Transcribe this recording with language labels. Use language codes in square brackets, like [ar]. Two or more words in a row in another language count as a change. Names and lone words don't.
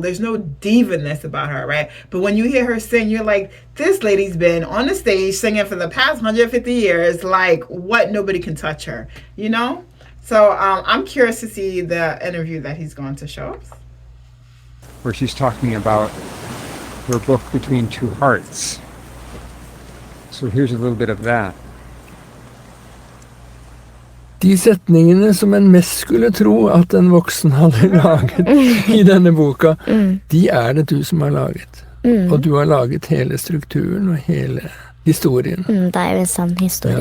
[en] There's no diva-ness about her, right? But when you hear her sing, you're like, this lady's been on the stage singing for the past 150 years. Like, what? Nobody can touch her, So I'm curious to see the interview that he's going to show us. Where she's talking about her book Between Two Hearts. So here's a little bit of that. [no] De setningene som en mest skulle tro at en voksen hadde laget i denne boka, de er det du som har laget. Og du har laget hele strukturen og hele historien. Det er jo en sann historie.